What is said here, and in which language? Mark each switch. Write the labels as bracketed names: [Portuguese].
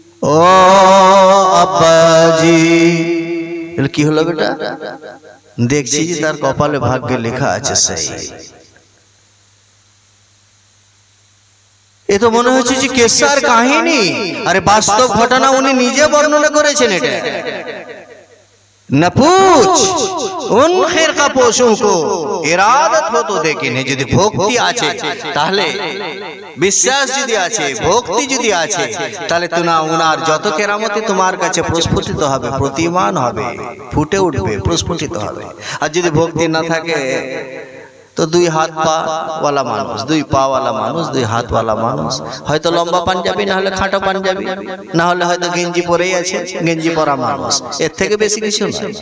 [Bangla] ও আব্বাজি, কি হলো বেটা? দেখছি যে তার কপালে ভাগ্যে লেখা আছে সেই। এ তো মনে হচ্ছে যে কেসার কাহিনী, আরে বাস্তব ঘটনা উনি নিজে বর্ণনা করেছেন। এটা [Urdu] न पूछ उन खिरका पोशों को इरादत हो तो देखे नहीं। [Bangla] যদি ভক্তি আছে তাহলে, বিশ্বাস যদি আছে, ভক্তি যদি আছে, তাহলে তুনা উনার যত কেরামতি তোমার কাছে প্রস্ফুটিত হবে, প্রতিমান হবে, ফুটে উঠবে, প্রস্ফুটিত হবে। আর যদি ভক্তি না থাকে তো দুই হাত পা ওয়ালা মানুষ, দুই পা ওয়ালা মানুষ, দুই হাত ওয়ালা মানুষ, হয়তো লম্বা পাঞ্জাবি, না হলে খাটো পাঞ্জাবি, না হলে হয়তো গেঞ্জি পরেই আছে, গেঞ্জি পরা মানুষ, এর থেকে বেশি কিছু না।